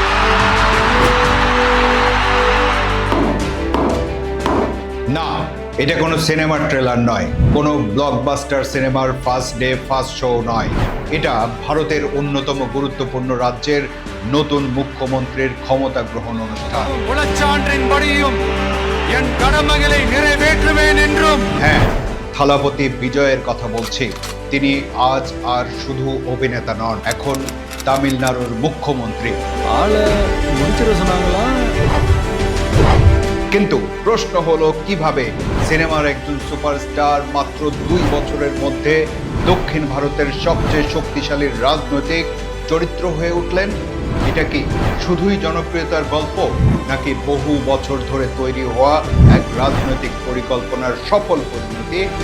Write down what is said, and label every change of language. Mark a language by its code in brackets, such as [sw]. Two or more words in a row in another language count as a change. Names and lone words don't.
[bn] না, এটা কোনো সিনেমার ট্রেলার নয়, কোনো ব্লকবাস্টার সিনেমার [en] first day first show [bn] নয়। এটা ভারতের অন্যতম গুরুত্বপূর্ণ রাজ্যের নতুন মুখ্যমন্ত্রীর ক্ষমতা গ্রহণ অনুষ্ঠান। [ta] உளச்சான்றின் படியும் என் கடமைகளை நிறைவேற்றுவேன் என்றும்। [bn] হ্যাঁ, থালাপতি বিজয়ের কথা বলছি। তিনি আজ আর শুধু অভিনেতা নন, এখন তামিলনাড়ুর মুখ্যমন্ত্রী। [ta] ஆளை முடிச்சிட சொன்னாங்களா? [bn] কিন্তু প্রশ্ন হলো, কিভাবে সিনেমার একজন সুপারস্টার মাত্র 2 বছরের মধ্যে দক্ষিণ ভারতের সবচেয়ে শক্তিশালী রাজনৈতিক চরিত্র হয়ে উঠলেন? এটা কি শুধুই জনপ্রিয়তার গল্প, নাকি বহু বছর ধরে তৈরি হওয়া এক রাজনৈতিক পরিকল্পনার সফল পরিণতি?